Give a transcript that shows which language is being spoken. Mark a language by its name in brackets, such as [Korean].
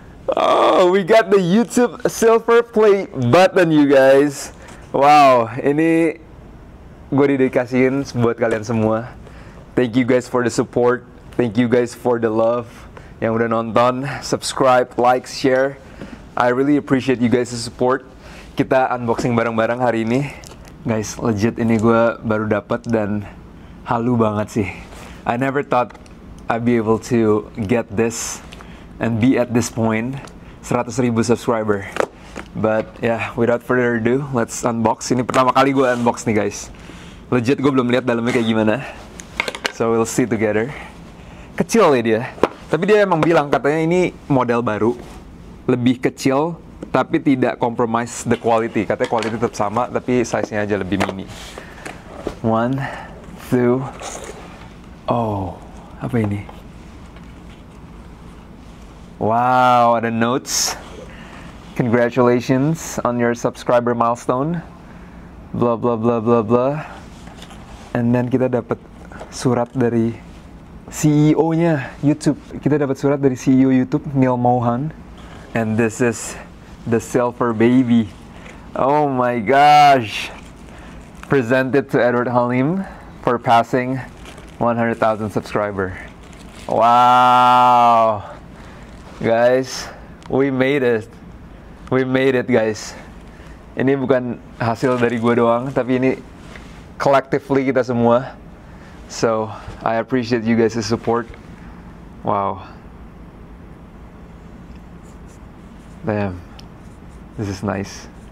[English] Oh, we got the YouTube Silver Play button, you guys. [Indonesian] Wow, ini gue dedikasiin buat kalian semua. [English] Thank you guys for the support. Thank you guys for the love. [Indonesian] Yang udah nonton, [English] subscribe, like, share. I really appreciate you guys' support. [Indonesian] Kita unboxing bareng-bareng hari ini. Guys, legit ini gue baru dapat dan halu banget sih. [English] I never thought I'd be able to get this and be at this point. 100.000 subscriber. But yeah, without further ado, let's unbox. [Indonesian] Ini pertama kali gue unbox nih guys. Legit gue belum lihat dalamnya kayak gimana. [English] So we'll see together. [Indonesian] Kecil ya dia. Tapi dia emang bilang katanya ini model baru. Lebih kecil, tapi tidak [English] compromise the quality. [Indonesian] Katanya quality tetap sama, tapi size-nya aja lebih mini. 1, 2. Oh, apa ini? Wow, ada notes. [English] Congratulations on your subscriber milestone. Blah blah blah blah blah. And then [Indonesian] kita dapat surat dari CEO-nya YouTube. Kita dapat surat dari CEO YouTube, Neil Mohan. [English] And this is the Silver Baby. Oh my gosh. Presented to Edward Halim for passing 100,000 subscriber. Wow. Guys, we made it. We made it, guys. [Indonesian] Ini bukan hasil dari gue doang, tapi ini collectively kita semua. [English] So, I appreciate you guys' support. Wow. Damn. This is nice.